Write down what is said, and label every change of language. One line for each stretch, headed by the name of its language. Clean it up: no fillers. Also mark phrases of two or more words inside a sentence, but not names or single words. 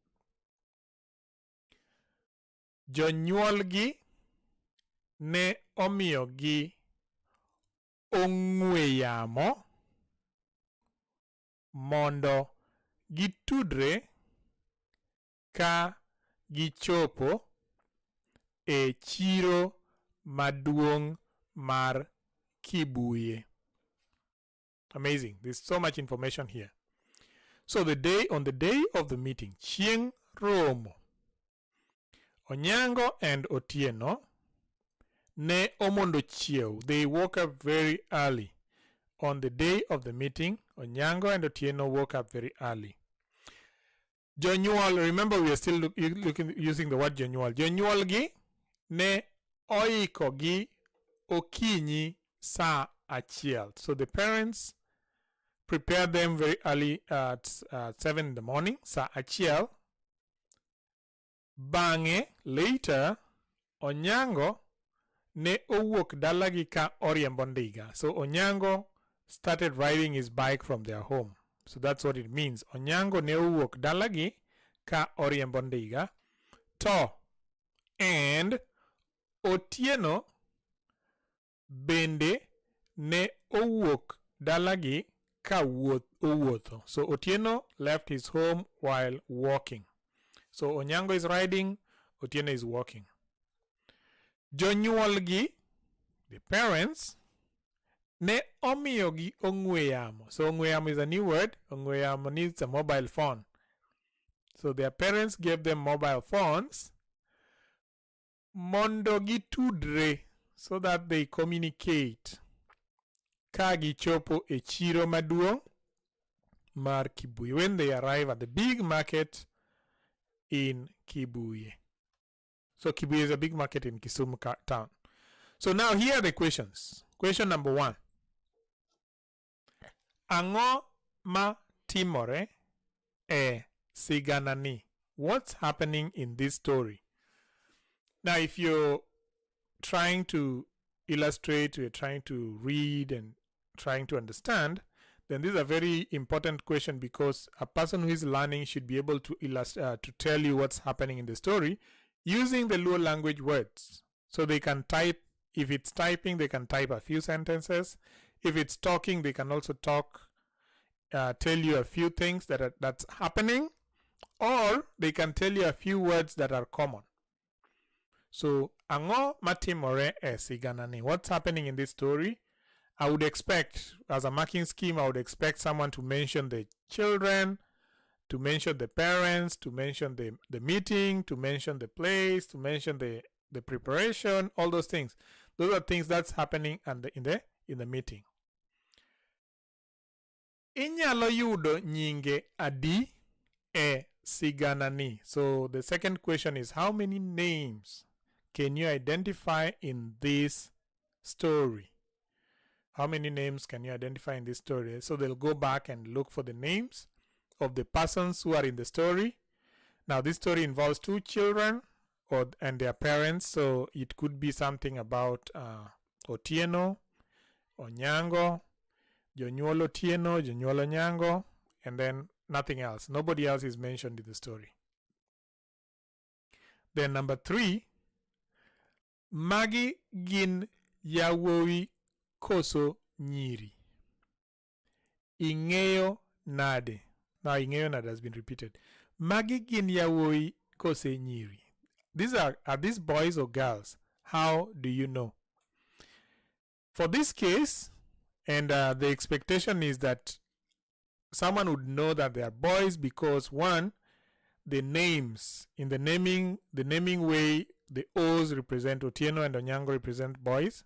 Luo (Kenya and Tanzania): Jonyuolgi ne omiyogi ong'we yamo mondo gitudre ka gichopo e chiro maduong' mar Kibuye.
English: Amazing. There's so much information here. So on the day of the meeting,
Luo (Kenya and Tanzania): Chieng romo, Onyango and Otieno ne omondo chiew.
English: They woke up very early. On the day of the meeting, Onyango and Otieno woke up very early. Jonyuol, remember we are still using the word Jonyuol.
Luo (Kenya and Tanzania): Jonyuolgi ne oikogi okinyi sa achiel.
English: So the parents prepared them very early at 7 in the morning,
Luo (Kenya and Tanzania): sa achiel. Bang'e, later, Onyango ne owuok dalagi ka oriembo ndiga.
English: So Onyango started riding his bike from their home. So that's what it means.
Luo (Kenya and Tanzania): Onyango ne owuok dalagi ka oriembo ndiga. To, and Otieno bende ne owuok dalagi ka owuotho.
English: So Otieno left his home while walking. So Onyango is riding, Otieno is walking. Jonyuolgi, the parents,
Luo (Kenya and Tanzania): ne omiyogi ong'we yamo.
English: So
Luo (Kenya and Tanzania): ong'we yamo
English: is a new word.
Luo (Kenya and Tanzania): Ong'we yamo
English: needs a mobile phone. So their parents gave them mobile phones
Luo (Kenya and Tanzania): mondo gitudre,
English: so that they communicate.
Luo (Kenya and Tanzania): ka gichopo e chiro maduong' mar Kibuye.
English: When they arrive at the big market in Kibuye. So Kibuye is a big market in Kisumu town. So now here are the questions. Question number 1.
Luo (Kenya and Tanzania): Ang'o ma timore e siganani?
English: What's happening in this story? Now if you're trying to illustrate, you're trying to read and trying to understand, then this is a very important question, because a person who is learning should be able to to tell you what's happening in the story using the Luo language words. So they can type, if it's typing, they can type a few sentences. If it's talking, they can also talk, tell you a few things that's happening, or they can tell you a few words that are common. So,
Luo (Kenya and Tanzania): Ang'o matimore e siganani?
English: What's happening in this story? I would expect, as a marking scheme, I would expect someone to mention the children, to mention the parents, to mention the meeting, to mention the place, to mention the preparation, all those things. Those are things that's happening in the meeting.
Luo (Kenya and Tanzania): Inyalo yudo nyinge adi e siganani?
English: So the second question is, how many names can you identify in this story? How many names can you identify in this story? So they'll go back and look for the names of the persons who are in the story. Now this story involves 2 children and their parents, so it could be something about Otieno, Onyango, Jonyuol Otieno, Jonyuol Onyango, and then nothing else. Nobody else is mentioned in the story. Then number 3,
Luo (Kenya and Tanzania): magi gin yawuowi koso nyiri. Ing'eyo nade?
English: Now
Luo (Kenya and Tanzania): ing'eyo nade
English: has been repeated.
Luo (Kenya and Tanzania): Magi gin yawuowi kose nyiri.
English: These are these boys or girls? How do you know? For this case, and the expectation is that someone would know that they are boys, because 1, the names, in the naming way, the O's represent Otieno and Onyango represent boys.